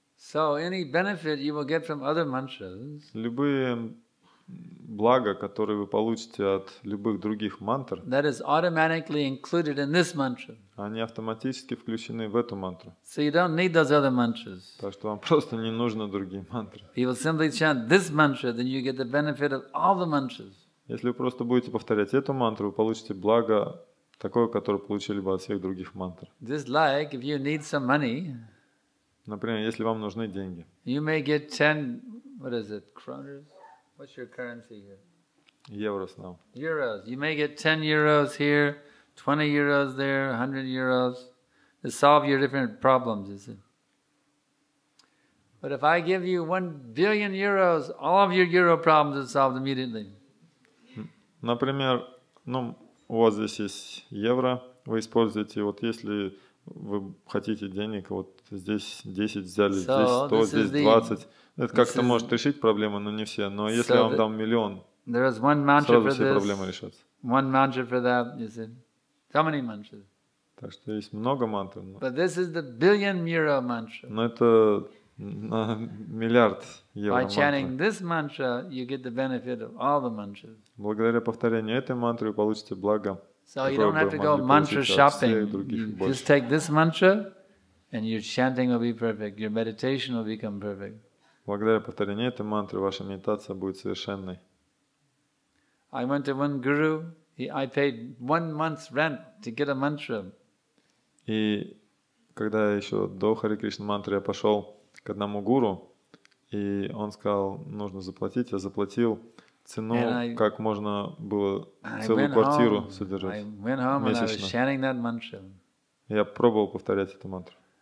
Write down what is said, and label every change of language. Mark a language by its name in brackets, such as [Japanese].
[English] So any benefit you will get from other mantras, [Russian] любые блага, которые вы получите от любых других мантр, [English] that is automatically included in this mantra. [Russian] Они автоматически включены в эту мантру. [English] So you don't need those other mantras. [Russian] Так что вам просто не нужны другие мантры. [English] If you will simply chant this mantra, then you get the benefit of all the mantras. [Russian] Если вы просто будете повторять эту мантру, вы получите благо такое, которое получили бы от всех других мантр. [English] Just like if you need some money, [Russian] например, если вам нужны деньги, [English] you may get 10, what is it, kroners? What's your currency here? Euros now. Euros. You may get 10 euros here, 20 euros there, 100 euros to solve your different problems, is it? But if I give you 1 billion euros, all of your euro problems are solved immediately. [Russian] Например, у вас здесь есть евро, вы используете, вот если вы хотите денег, вот здесь 10 взяли, здесь 100, здесь 20. Это как-то может решить проблемы, но не все. Но если я вам дам миллион, сразу все проблемы решатся. [English] One mantra for that, you see. So many mantras. [Russian] Так что есть много мантр. [English] But this is the billion euro mantra. [Russian] Но это на миллиард евро [English] By [Russian] мантра. [English] chanting this mantra, you get the benefit of all the mantras. [Russian] Благодаря повторению этой мантры вы получите благо. [English] So you don't have to go mantra shopping. You just take this mantra, and your chanting will be perfect. Your meditation will become perfect. [Russian] Благодаря повторению этой мантры ваша медитация будет совершенной. [English] I went to one guru. I paid 1 month's rent to get a mantra. [Russian] И когда еще до Харе Кришна мантры я пошел к одному гуру, и он сказал, нужно заплатить, я заплатил цену, как можно было целую квартиру содержать месячно. Я пробовал повторять эту мантру.